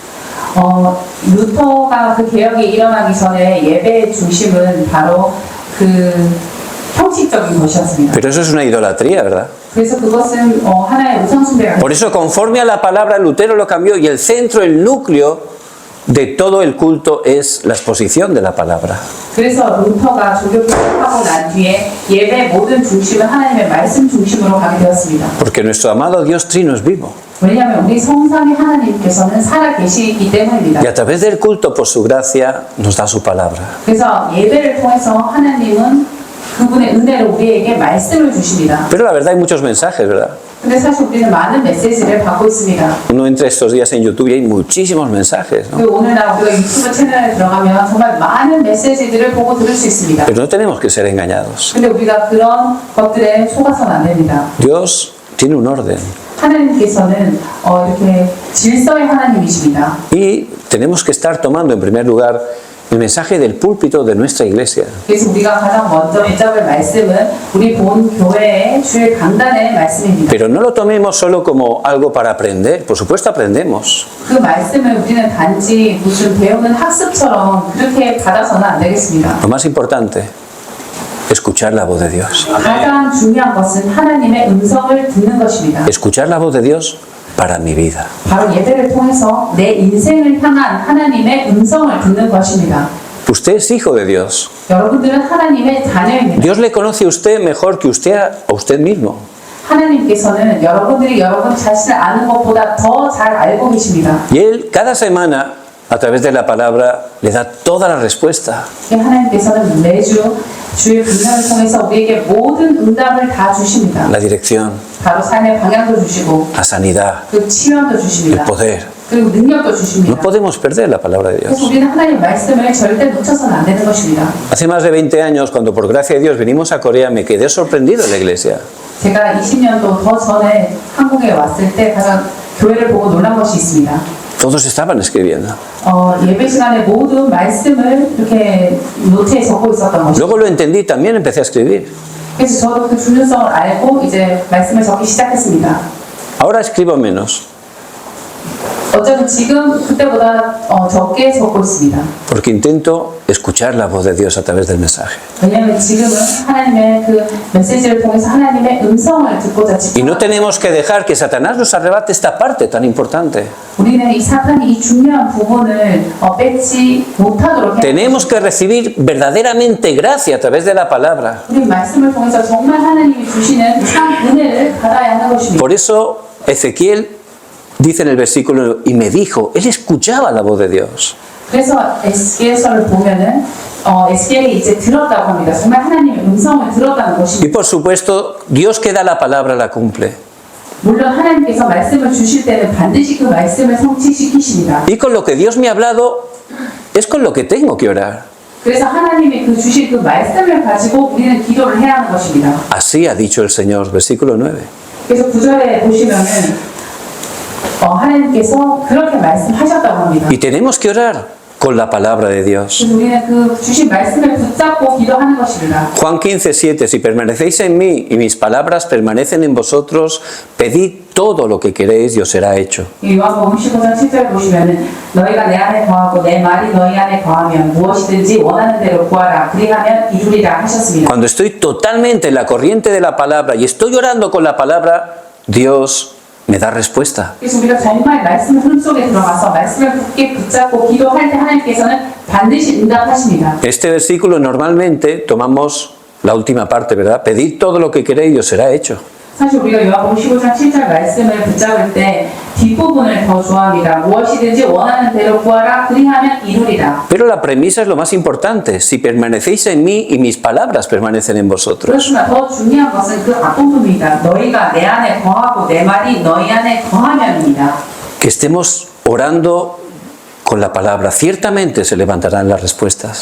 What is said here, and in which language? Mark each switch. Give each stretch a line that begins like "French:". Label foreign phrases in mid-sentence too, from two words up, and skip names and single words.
Korean: 루터가 그 개혁이 일어나기 전에 예배의 중심은 바로 그 형식적인 것이었습니다.
Spanish: Pero eso es una idolatría, ¿verdad?
Korean: 그래서 그것은 하나의 우상 숭배가
Spanish: Por eso, conforme a la palabra, Lutero lo cambió y el centro, el núcleo de todo el culto es la exposición de la palabra.
Korean: 그래서 루터가 종교 개혁하고 난 뒤에 예배 모든 중심은 하나님의 말씀 중심으로 가게 되었습니다.
Spanish: Porque nuestro amado Dios Trino es vivo.
Korean: 왜냐하면 우리 성삼위 하나님께서는 살아 계시기 때문입니다.
Spanish: Y a través del culto, por su gracia, nos da su palabra.
Korean: 그래서 예배를 통해서 하나님은 그분의 은혜로 우리에게 말씀을 주십니다.
Spanish: Pero la verdad hay muchos mensajes, ¿verdad?
Korean: 근데 사실 우리는 많은 메시지를 받고 있습니다.
Spanish: Uno entra estos días en YouTube y hay muchísimos mensajes, ¿no?
Korean: 그리고 오늘날 우리가 유튜브 채널에 들어가면 정말 많은 메시지들을 보고 들을 수 있습니다.
Spanish: Pero no tenemos que ser engañados.
Korean: 근데 우리가 그런 것들에 속아서는 안 됩니다.
Spanish: Dios tiene un orden
Korean: 하나님께서는 이렇게 질서의 하나님이십니다.
Spanish: y tenemos que estar tomando en primer lugar el mensaje del púlpito de nuestra iglesia.
Korean: 그래서 우리가 가장 먼저 붙잡을 말씀은 우리 본 교회의 주일 강단의 말씀입니다.
Spanish: Pero no lo tomemos solo como algo para aprender. Por supuesto aprendemos.
Korean: 그 말씀을 우리는 단지 무슨 배우는 학습처럼 그렇게 받아서는 안 되겠습니다.
Spanish: Lo más importante, escuchar la voz de Dios.
Korean: 가장 중요한 것은 하나님의 음성을 듣는 것입니다.
Spanish: Escuchar la voz de Dios para mi vida.
Korean: 바로 예배를 통해서 내 인생을 향한 하나님의 음성을 듣는 것입니다.
Spanish: Usted es hijo de Dios.
Korean: 여러분들은 하나님의 자녀입니다.
Spanish: Dios le conoce a usted mejor que usted a usted mismo.
Korean: 하나님께서는 여러분들이 여러분 자신을 아는 것보다 더 잘 알고 계십니다.
Spanish: Y Él cada semana, a través de la palabra, le da toda la respuesta.
Korean: 하나님께서는 매주 주의 분명을 통해서 우리에게 모든 응답을 다 주십니다.
Spanish: La dirección,
Korean: 바로 삶의 방향도 주시고
Spanish: la sanidad,
Korean: 그 치료도
Spanish: el
Korean: 주십니다.
Spanish: poder.
Korean: 그리고 능력도
Spanish: No
Korean: 주십니다.
Spanish: podemos perder la palabra de
Korean: 그래서
Spanish: Dios.
Korean: 우리는 하나님의 말씀을 절대 놓쳐서는 안 되는 것입니다.
Spanish: Hace más de 20 años, cuando por gracia de Dios venimos a Corea, me quedé sorprendido en la iglesia.
Korean: 제가 20년도 더 전에 한국에 왔을 때 가장 교회를 보고 놀란 것이 있습니다.
Spanish: Todos estaban escribiendo.
Korean: 예배 시간에 모든 말씀을 이렇게 노트에 적고 있었던 것이죠.
Spanish: Luego lo entendí, también empecé a escribir.
Korean: 그래서 저도 그 중요성을 알고 이제 말씀을 적기 시작했습니다.
Spanish: Ahora escribo menos,
Korean: 어쩌면 지금 그때보다 적게 적고 있습니다.
Spanish: porque intento escuchar la voz de Dios a través del mensaje.
Korean: 왜냐하면 지금은 하나님의 그 메시지를 통해서 하나님의 음성을 듣고자
Spanish: Y no
Korean: 집중합니다.
Spanish: tenemos que dejar que Satanás nos arrebate esta parte tan importante.
Korean: 우리는 이 사탄이 이 중요한 부분을 뺏지 못하도록 해야
Spanish: Tenemos que recibir verdaderamente gracia a través de la palabra.
Korean: 우리 말씀을 통해서 정말 하나님이 주시는 참 은혜를 받아야 하는 것입니다.
Spanish: Por eso Ezequiel dice en el versículo, y me dijo, él escuchaba la voz de Dios.
Korean: 그래서 에스겔서를 보면은 에스겔이 이제 들었다고 합니다. 정말 하나님의 음성을 들었다는
Spanish: Y
Korean: 것입니다.
Spanish: por supuesto, Dios que da la palabra la cumple.
Korean: 물론 하나님께서 말씀을 주실 때는 반드시 그 말씀을 성취시키십니다.
Spanish: Y con lo que Dios me ha hablado, es con lo que tengo que orar.
Korean: 그래서 하나님이 그 주실 그 말씀을 가지고 우리는 기도를 해야 하는 것입니다.
Spanish: Así ha dicho el Señor, versículo 9.
Korean: 그래서 9절에 보시면은 하나님께서 그렇게 말씀하셨다고 합니다.
Spanish: Y tenemos que orar con la palabra de Dios.
Korean: 그래서 우리는 그 주신 말씀을 붙잡고 기도하는 것입니다.
Spanish: Juan 15:7, si permanecéis en mí y mis palabras permanecen en vosotros, pedid todo lo que queréis y os será hecho.
Korean: 요한복음 15장 7절 보시면은 너희가 내 안에 거하고 내 말이 너희 안에 거하면 무엇이든지 원하는 대로 구하라 그리하면 이루리라 하셨습니다.
Spanish: Cuando estoy totalmente en la corriente de la palabra y estoy orando con la palabra, Dios me da respuesta.
Korean: 그래서 우리가 정말 말씀 흐름 속에 들어가서 말씀을 굳게 붙잡고 기도할 때 하나님께서는 반드시 응답하십니다.
Spanish: Este versículo normalmente tomamos la última parte, ¿verdad? Pedid todo lo que queréis y os será hecho.
Korean: 사실 우리가 요한복음 15장 7절 말씀을 붙잡을 때 뒷부분을 더 좋아합니다. 무엇이든지 원하는 대로 구하라 그리하면 이루리라.
Spanish: Pero la premisa es lo más importante. Si permanecéis en mí y mis palabras permanecen en vosotros.
Korean: 그렇지만 더 중요한 것은 그 앞부분입니다. 너희가 내 안에 거하고 내 말이 너희 안에 거하면입니다.
Spanish: Que estemos orando con la palabra. Ciertamente se levantarán las respuestas.